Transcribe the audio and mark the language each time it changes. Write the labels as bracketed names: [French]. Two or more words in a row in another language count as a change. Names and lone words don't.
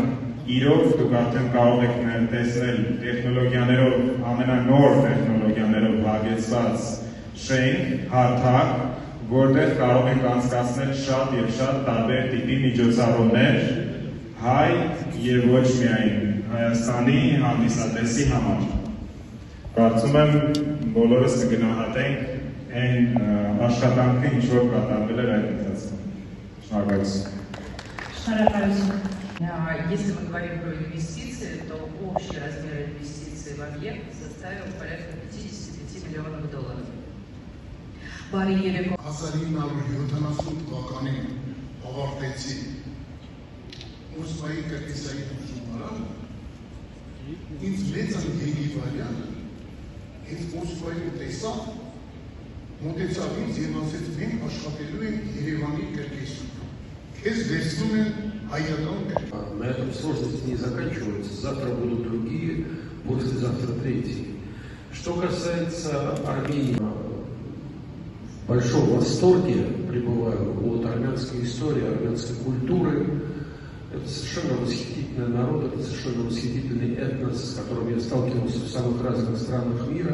[Armenian] իրոք դուք արդեն կարող եք տեսնել տեխնոլոգիաներով, ամենանոր տեխնոլոգիաներով հագեցված շենք, հարթակ, որտեղ կարող ենք անցկացնել շատ և շատ տարբեր տիպի միջոցառումներ հայ և ոչ միայն Հայաստանի հանդիսատեսի համար։ Կարծում եմ բոլորս կգնահատենք այն աշխատանքը, ինչ որ կատարվել էր այդ ընթացքում։ Շնորհակալություն։ [Russian] Если мы говорим про инвестиции, то общий размер инвестиций в объект составил порядка $55 миллионов. [Armenian] 1970 թվականին ավարտեցի Մոսկվայի կրկեսային ուսումնարանը, ինձ մեծ անգելիվարյանը ինձ Մոսկվայում տեսա, մոտեցավ ինձ և ասեց, մենք աշխատելու ենք Երևանի կրկեսում, քեզ վերցնում են հայական կրկեսում։ [Russian] На этом сложности не заканчиваются, завтра будут другие, послезавтра третьи. Что касается Армении, в большом восторге пребываю от армянской истории, армянской культуры. Это совершенно восхитительный народ, это совершенно восхитительный этнос, с которым я сталкивался в самых разных странах мира.